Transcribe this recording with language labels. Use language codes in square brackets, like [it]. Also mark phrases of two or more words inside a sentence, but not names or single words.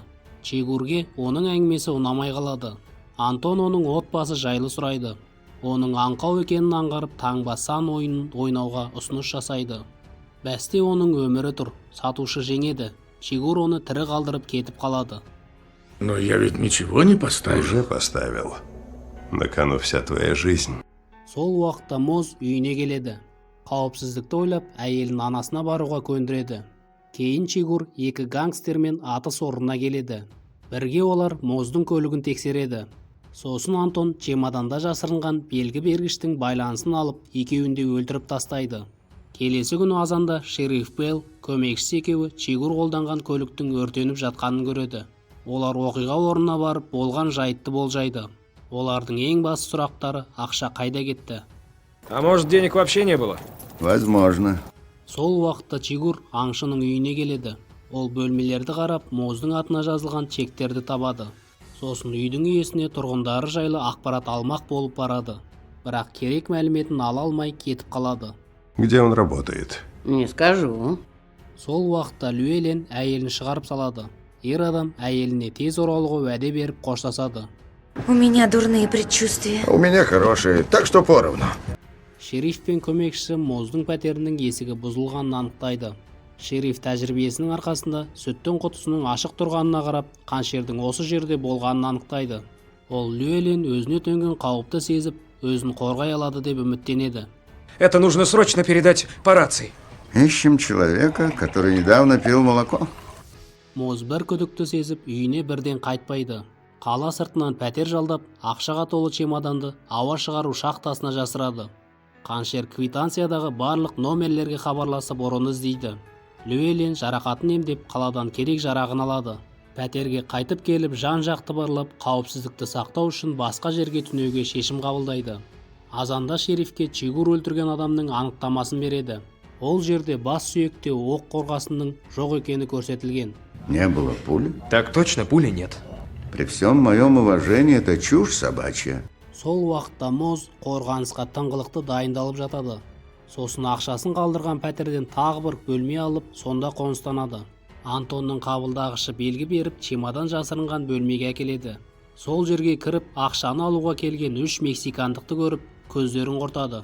[kk] Чигурге оның әңгімесі ұнамай қалады. Антон оның отбасы жайлы сұрайды. Оның аңқау екенін аңғарып таңба сан ойынын ойнауға ұсыныс жасайды. Бәсте оның өмірі тұр, сатушы жеңеді. Чигур оны тірі қалдырып кетіп қалады. [ru] Но я ведь ничего не поставил. Уже поставил. На кону вся твоя жизнь. [kk] Сол уақытта Моз үйіне келеді. Қауіпсіздікті ойлап, әйелін анасына баруға көндіреді. Кейін Чигур екі гангстермен атыс орнына келеді. Бірге олар Моздың көлігін тексереді. Сосын Антон чемоданда жасырынған белгі бергіштің байланысын алып, екеуін де өлтіріп тастайды. Келесі күні азанда шериф Белл көмекшісі екеуі Чигур қолданған көліктің өртеніп жатқанын көреді. Олар оқиға орнына барып, болған жайтты болжайды. Олардың ең басты сұрақтары ақша қайда кетті. [ru] А может, денег вообще не было? Возможно. [kk] Сол уақытта Чигур аңшының үйіне келеді. Ол бөлмелерді қарап, Моздың атына жазылған чектерді табады. Сосын үйдің иесіне тұрғындары жайлы ақпарат алмақ болып барады. Бірақ керек мәліметін ала алмай кетіп қалады. [ru] Где он работает? Не скажу. [kk] Сол уақытта Llewellyn әйелін шығарып салады. Ер адам әйеліне тез оралуға уәде беріп қоштасады. [ru] У меня дурные предчувствия. У меня хорошие, так что поровну. [kk] Шериф пен көмекшісі Моздың пәтерінің есігі бұзылғанын анықтайды. Шериф тәжірибесінің арқасында сүттің құтысының ашық тұрғанына қарап, қаншердің осы жерде болғанын анықтайды. Ол Llewellyn өзіне төнген қауіпті сезіп, өзін қорғай алады деп үміттенеді. [ru] Это нужно срочно передать по рации. Ищем человека, который недавно пил молоко. [kk] Моз бір күдікті сезіп, үйіне бірден қайтпайды. Қала сыртынан пәтер жалдап, ақшаға толы чемоданды ауа шығару шахтасына жасырады. Қаншер квитанциядағы барлық номерлерге хабарласып ұрын іздейді. Llewellyn жарақатын емдеп, қаладан керек жарағын алады. Пәтерге қайтып келіп, жан-жақты барлап, қауіпсіздікті сақтау үшін басқа жерге түнеуге шешім қабылдайды. Азанда шерифке Чигур өлтірген адамның анықтамасын береді. Ол жерде бас сүйекте оқ қорғасының жоқ екені көрсетілген. [ru] Не было пули. Так точно, пули нет. При всем моем уважении, это чушь собачья. [kk] Сол уақытта Моз қорғанысқа тыңғылықты дайындалып жатады. Сосын ақшасын қалдырған пәтерден тағы бір бөлме алып, сонда қоныстанады. Антонның қабылдағышы белгі беріп, чемодан жасырынған бөлмеге әкеледі. Сол жерге кіріп, ақшаны алуға келген 3 мексикандықты көріп, көздерін құртады.